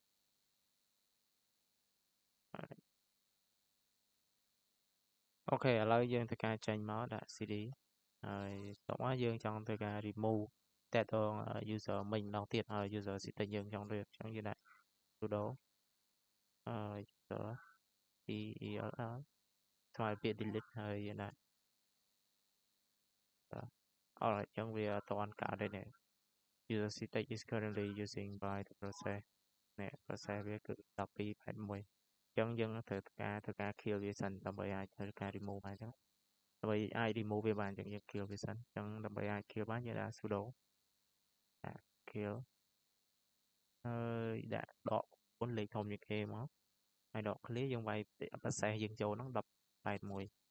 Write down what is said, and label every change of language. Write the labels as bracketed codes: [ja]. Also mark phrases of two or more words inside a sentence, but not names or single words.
[km] អូខេឥឡូវយើងធ្វើការចេញមកដាក់ cd ហើយតោះមកយើងចង់ធ្វើការ remove តើតង user មិញម្ដងទៀតហើយ [en] user setting [km] យើងចង់រៀបអញ្ចឹងយើងដាក់ [en] sudo user del [km] ស្មើពាក្យ delete ហើយយើងដាក់ អរអញ្ចឹងវាអត់ទាន់កើតទេនេះ [en] user setting is currently using by the process [km] នេះ process វាគឺ12.81អញ្ចឹងយើងត្រូវធ្វើការ kill វាសិនដើម្បីអាចធ្វើការ remove បានអញ្ចឹងដើម្បីអាច remove វាបានអញ្ចឹងយើង kill វាសិនអញ្ចឹងដើម្បីអាច kill បានយើងដាក់ [en] sudo kill [km] ហើយដាក់ដក4លេខធំជាងគេមកហើយដក clear យើងវាយ process យើងចូលហ្នឹង10.81